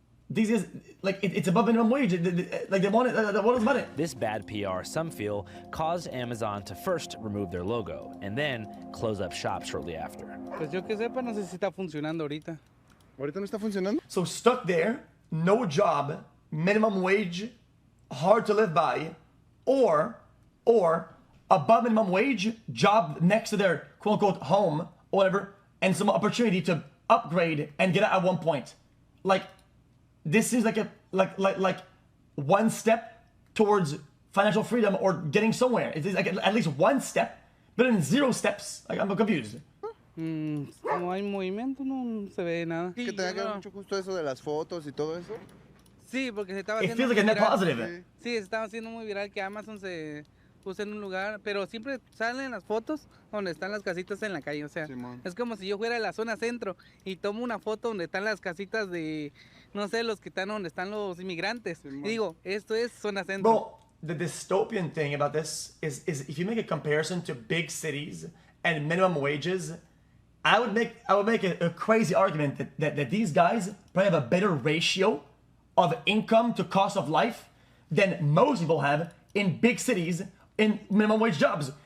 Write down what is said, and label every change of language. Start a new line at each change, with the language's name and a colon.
English: These guys, like, it's above minimum wage. Like, they want it. What is about it? This bad PR, some feel, caused Amazon to first remove their logo and then close up shop shortly after.
Spanish: Pues yo que sepa, no sé si está funcionando ahorita. ¿Ahorita no está funcionando?
English: So stuck there, no job, minimum wage, hard to live by, or above minimum wage, job next to their quote-unquote home or whatever, and some opportunity to upgrade and get out at one point. Like, this seems like like one step towards financial freedom or getting somewhere. It's like at least one step, but in 0 steps. Like, I'm confused.
Spanish: Como hay movimiento, no se ve nada. ¿Que te haga mucho gusto eso de las fotos y todo eso? Sí, porque se estaba
English: It
Spanish: haciendo
English: feels like a net positive.
Spanish: Sí, se estaba haciendo muy viral que Amazon se puso en un lugar, pero siempre salen las fotos donde están las casitas en la calle, o sea, es como si yo fuera a la zona centro y tomo una foto donde están las casitas de, no sé, los que están donde están los inmigrantes. Y digo, esto es zona centro.
English: Bro, the dystopian thing about this is if you make a comparison to big cities and minimum wages, I would make a crazy argument that these guys probably have a better ratio of income to cost of life than most people have in big cities in minimum wage jobs.